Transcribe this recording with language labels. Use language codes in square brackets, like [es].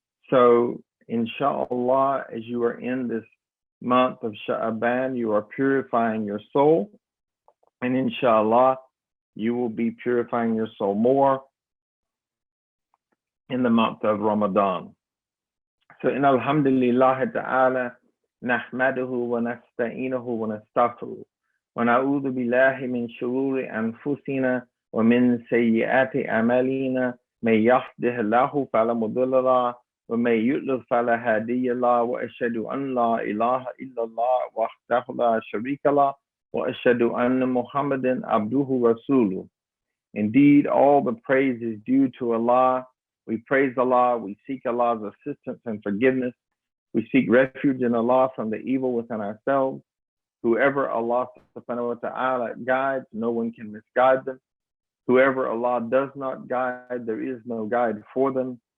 [en] So inshallah, as you are in this month of Sha'aban, you are purifying your soul, and inshallah, you will be purifying your soul more in the month of Ramadan. So in [ar] alhamdulillah ta'ala, نحمده ونستعينه ونستغفره ونعوذ بالله من شرور أنفسنا ومن سيئات أعمالنا من يهده الله فلا مضل له ومن يضلل فلا هادي له وأشهد أن لا إله إلا الله وحده لا شريك له وأشهد أن محمدا عبده ورسوله. [en] Indeed, all the praise is due to Allah. We praise Allah. We seek Allah's assistance and forgiveness. We seek refuge in Allah from the evil within ourselves. Whoever Allah subhanahu wa ta'ala guides, no one can misguide them. Whoever Allah does not guide, there is no guide for them.